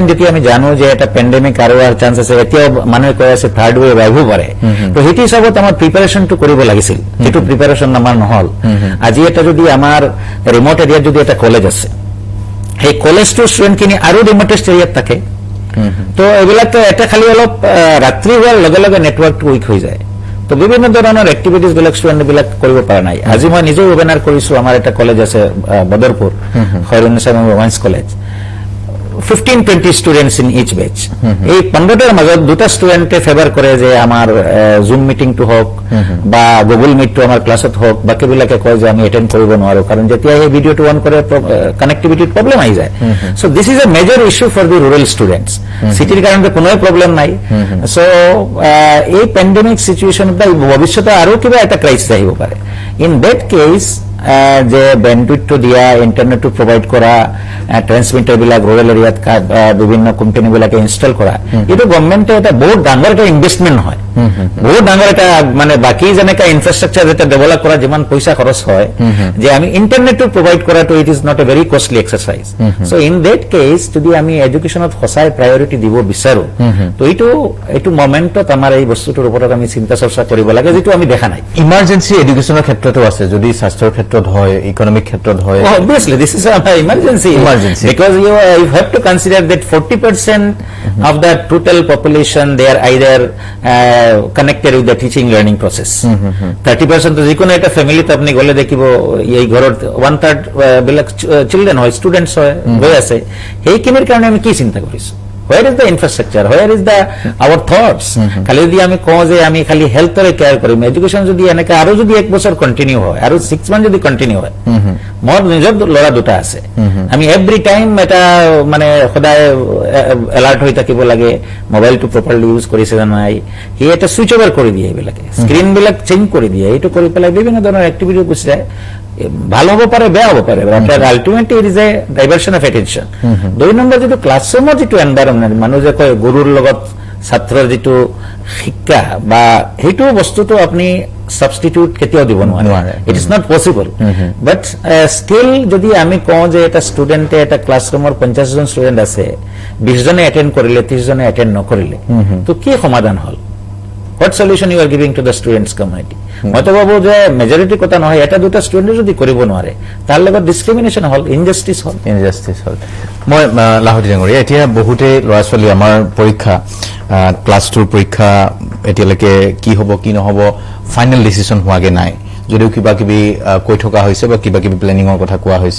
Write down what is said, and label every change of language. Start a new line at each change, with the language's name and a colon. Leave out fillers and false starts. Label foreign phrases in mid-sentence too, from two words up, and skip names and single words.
Assamese: যেতিয়া আমি জানো যে এটা পেন্ডেমিক আৰু চান্স আছে এতিয়া মানুহে কৈ আছে
English: third wave
Assamese: আহিব পাৰে তো সেইটো হিচাপত আমাৰ প্ৰিপাৰেচনটো কৰিব লাগিছিল সেইটো প্ৰিপাৰেচন আমাৰ নহল আজি এটা যদি আমাৰ
English: remote areaত
Assamese: যদি এটা কলেজ আছে সেই কলেজটো ষ্টুডেণ্টখিনি আৰু
English: remotest areaত
Assamese: থাকে তো এইবিলাক এটা খালি অলপ ৰাত্ৰি হোৱাৰ লগে লগে নেটৱৰ্কটো উইক হৈ যায় তো বিভিন্ন ধৰণৰ এক্টিভিটিজ বিলাক স্টুডেন্ট বিলাক কৰিব পৰা নাই আজি মই নিজে ওয়েবিনাৰ কৰিছো আমাৰ এটা কলেজ আছে বদৰপুৰ খৈৰুন্নিছা ওমেন্স কলেজ 15-20
English: students in each batch
Assamese: এই 15টাৰ মাজত দুটা স্টুডেন্টে ফেভার কৰে যে আমাৰ
English: Zoom meeting
Assamese: টু হক বা গুগল মিট টু আমাৰ ক্লাছত হক বাকিবিলাকে কয় যে আমি এটেন্ড কৰিব নোৱাৰো কাৰণ যেতিয়া এই ভিডিওটো অন কৰে কানেক্টিভিটিৰ প্ৰবলেম আহি যায়
English: so this is a major issue for the rural students
Assamese: সিটিৰ কাৰণে কোনো প্ৰবলেম নাই সো এই
English: pandemic situation
Assamese: বা ভৱিষ্যতে আৰু কিবা এটা ক্ৰাইচিছ আহিব পাৰে
English: in that case
Assamese: যে বেন্ডউইথটো দিয়া ইন্টারনেটটো প্রোভাইড করা ট্রান্সমিটার বিলাক
English: rural areaত
Assamese: বিভিন্ন কোম্পানি বিলাকে ইনস্টল করা এটা গভর্নমেন্টে এটা বহুত ডাঙৰ এটা ইনভেস্টমেন্ট হয় বহুত ডাঙৰ এটা মানে বাকি যেনেকা ইনফ্রাস্ট্রাকচার যেটা ডেভেলপ করা যেমান পয়সা খরচ হয় যে আমি ইন্টারনেটটো প্রোভাইড কৰাটো
English: it is not a very costly exercise so in that case
Assamese: যদি আমি এডুকেশনত সঁচাই প্রায়োরিটি দিব বিচাৰো তো এইটো মোমেন্টত আমাৰ এই বস্তুটোৰ ওপৰত আমি চিন্তা চৰ্চা কৰিব লাগে যেটো আমি দেখা নাই ইমার্জেন্সি এডুকেশনৰ ক্ষেত্ৰতো আছে যদি স্বাস্থ্যৰ ক্ষেত্ৰত হয়, ইকনমিক ক্ষেত্ৰত হয়।
English: Obviously, this is an emergency. Because you have to consider that 40% of the total population, they are either connected with the teaching learning process.
Assamese: 30% to যিকোনো এটা ফ্যামিলিতে আপনি গলে দেখিব এই ঘৰৰ 1/3 বিলাক চিলড্ৰেন হয়, স্টুডেন্টস হয়, গৈ আছে। সেইখিনিৰ কাৰণে আমি কি চিন্তা কৰিছো?
English: Where is the infrastructure? Where is the our thoughts?
Assamese: খালি যদি আমি কওঁ যে আমি খালি হেলথৰে কেয়াৰ কৰিম, এডুকেশ্যন যদি এনেকে আৰু যদি 1 বছৰ কন্টিনিউ হয় আৰু 6 মান্থ যদি কন্টিনিউ হয়, মোৰ নিজৰ ল'ৰা দুটা আছে, আমি
English: every time
Assamese: এটা মানে সদায় এলাৰ্ট হৈ থাকিব লাগে, মোবাইলটো
English: properly use
Assamese: কৰিছে নে নাই, সি এটা
English: switch over
Assamese: কৰি দিয়ে, এইবিলাকে স্ক্ৰীন বিলাক চেঞ্জ কৰি দিয়ে, এইটো কৰি পেলাই বিভিন্ন ধৰণৰ এক্টিভিটি গুচি যায়। ভালো হব পারে, বেয়া হব পারে,
English: ultimately it is a diversion of attention.
Assamese: 2 নম্বৰ যিটো ক্লাছৰুমৰ যিটো এনভাইৰনমেণ্ট, মানুহ যে কয় গুৰুৰ লগত ছাত্ৰৰ যিটো শিক্ষা বা সেইটো বস্তুটো আপুনি সাবস্টিটিউট কেতিয়াও দিব নোৱাৰে,
English: it is not possible. but still
Assamese: যদি আমি কওঁ যে এটা ষ্টুডেণ্টে এটা ক্লাছৰুমৰ 50 জন ষ্টুডেণ্ট আছে, 20 জনে এটেণ্ড কৰিলে, 30 জনে এটেণ্ড নকৰিলে, তো কি সমাধান হল?
English: What solution you are giving to the students community?
Assamese: মই তো ভাবো যে মেজৰিটি কথা নহয়, এটা দুটা ষ্টুডেণ্টে যদি কৰিব নোৱাৰে তাৰ লগত ডিছক্ৰিমিনেশ্যন হল, ইনজাষ্টিছ হল। মই লাহতি ডাঙৰীয়া, এতিয়া বহুতে ল'ৰা ছোৱালী আমাৰ পৰীক্ষা ক্লাছ 2ৰ পৰীক্ষা এতিয়ালৈকে কি হ'ব কি নহ'ব
English: final decision
Assamese: হোৱাগে নাই, যদিও কিবা কিবি কৈ থকা হৈছে বা কিবা কিবি প্লেনিঙৰ কথা কোৱা হৈছে।